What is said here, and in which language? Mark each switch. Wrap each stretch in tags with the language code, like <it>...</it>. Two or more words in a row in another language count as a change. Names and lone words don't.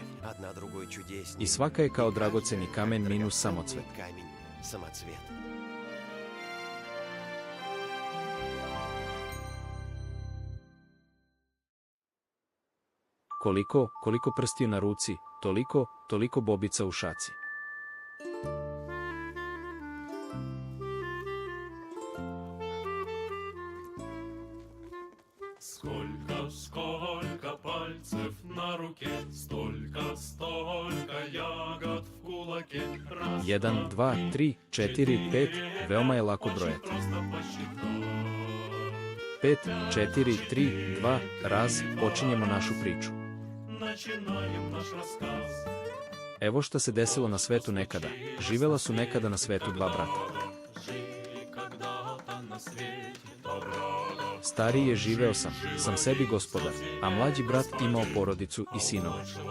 <sr>I svaka je kao dragoceni kamen minus samocvet. Koliko prstiju na ruci, toliko bobica u šaci.</sr> <ru>Сколько пальцев на руке, столько ягод в кулаке.</ru> <sr>1, 2, 3, 4, 5, veoma je lako brojati. 5, 4, 3, 2, raz, počinjemo našu priču. Evo šta se desilo na svetu nekada. Živela su nekada na svetu dva brata. Stariji je živeo sam sebi gospodar, a mlađi brat imao porodicu i sinove.</sr>